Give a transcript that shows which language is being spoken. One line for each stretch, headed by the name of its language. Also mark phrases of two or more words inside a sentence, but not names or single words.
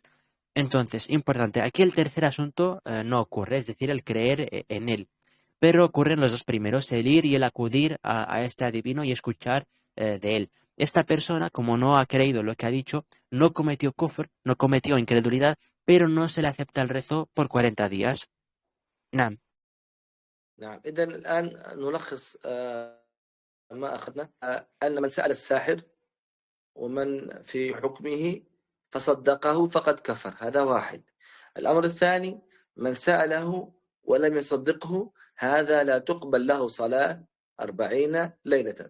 Spanish: Entonces, importante, aquí el tercer asunto no ocurre, es decir, el creer en él. Pero ocurren los dos primeros, el ir y el acudir a este adivino y escuchar de él. Esta persona, como no ha creído lo que ha dicho, no cometió kufr, no cometió incredulidad, pero no se le acepta el rezo por 40 días. Nam.
Arabic: نعم. إذا الآن نلخص ما أخذنا أن من سأل الساحر ومن في حكمه فصدقه فقد كفر، هذا واحد. الأمر الثاني من سأله ولم يصدقه هذا لا تقبل له صلاة 40 ليلة.